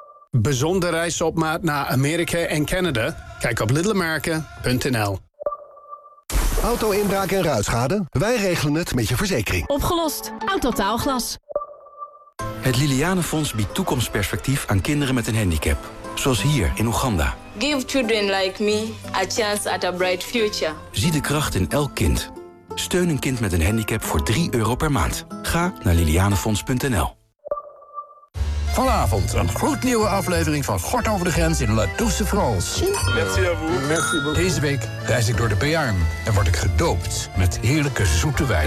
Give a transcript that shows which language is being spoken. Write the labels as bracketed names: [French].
[Dutch] Bijzondere reis op maat naar Amerika en Canada? Kijk op littleamerica.nl. Auto-inbraak en ruitschade? Wij regelen het met je verzekering. Opgelost. Autotaalglas. Het Lilianenfonds biedt toekomstperspectief aan kinderen met een handicap. Zoals hier in Oeganda. [English] Give children like me a chance at a bright future. [Dutch] Zie de kracht in elk kind. Steun een kind met een handicap voor €3 per maand. Ga naar lilianenfonds.nl. Vanavond een gloednieuwe aflevering van Gort over de grens in La Douce France. [French] Merci à vous. Merci beaucoup. [Dutch] Deze week reis ik door de Béarn en word ik gedoopt met heerlijke zoete wijn.